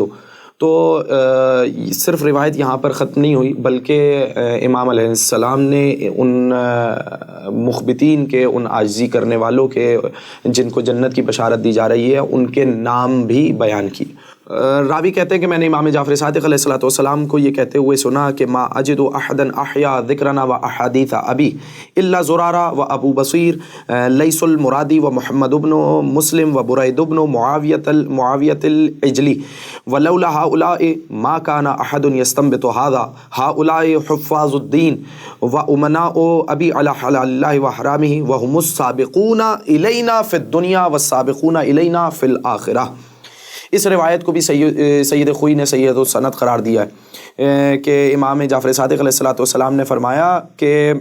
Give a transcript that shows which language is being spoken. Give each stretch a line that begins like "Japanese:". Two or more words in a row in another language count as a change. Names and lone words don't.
Urdu: تو صرف روایت یہاں پر ختم نہیں ہوئی، بلکہ امام علیہ السلام نے ان مخبتین کے، ان عاجزی کرنے والوں کے جن کو جنت کی بشارت دی جا رہی ہے، ان کے نام بھی بیان کی۔ راوی کہتے ہیں کہ میں نے امام جعفر صادق علیہ السلام کو یہ کہتے ہوئے سنا کہ
Arabic: ما اجد احدا احیا ذکرنا و احادیث ابی الا زرارہ و ابو بصیر لیس المرادی و محمد بن مسلم و برید بن معاویۃ العجلی ولولا هؤلاء ما كان احد يستنبط هذا، هؤلاء حفاظ الدین و امناء ابی علی حلال اللہ و حرامہ وهم السابقون الینا فی الدنیا والسابقون الینا فی الآخرہ۔
Urdu: اس روایت کو بھی سید خوئی نے سید السند قرار دیا ہے کہ امام جعفر صادق علیہ السلام نے فرمایا کہ